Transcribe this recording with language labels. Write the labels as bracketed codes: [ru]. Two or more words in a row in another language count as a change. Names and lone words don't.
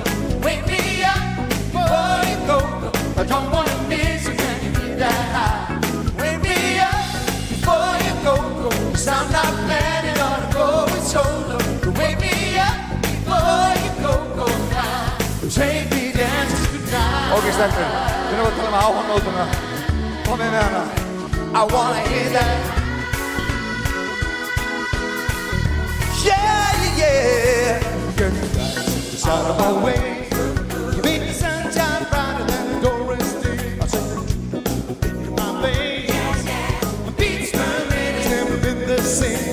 [en] Wake me up before you go. I don't wanna miss you when you get that high. Wake me up before you go. 'Cause I'm not planning on going solo. Wake me up before you go now. Take me dancing tonight. [is] Ok, stelpur, við erum að tala um áhannótuna. Komið með hana. [en] I wanna hear that. Yeah, yeah, yeah. Girl, it's out of my way. You make the sunshine brighter than the Doris Day. I say, in my veins, my beats per minute has never been the same.